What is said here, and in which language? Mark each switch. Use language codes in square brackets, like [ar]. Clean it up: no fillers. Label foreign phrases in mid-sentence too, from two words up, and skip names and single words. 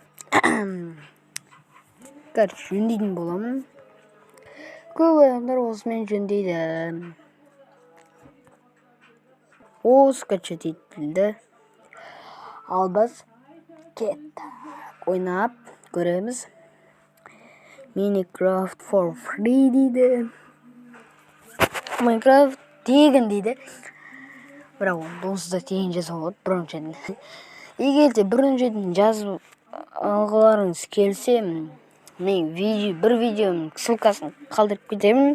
[kk] Короче, жөндейтін боламын. Көп адамдар осымен жөндейді. Скачать етілді. Ал біз кеттік. Ойнап көреміз. Minecraft [en] for free [kk] дейді. Minecraft тегін дейді. Бірақ онсыз да тегін жазып болады біріншіден. Егер де біріншіден жазып алғыларыңыз келсе, мен бір видеоның ссылкасын қалдырып кетемін.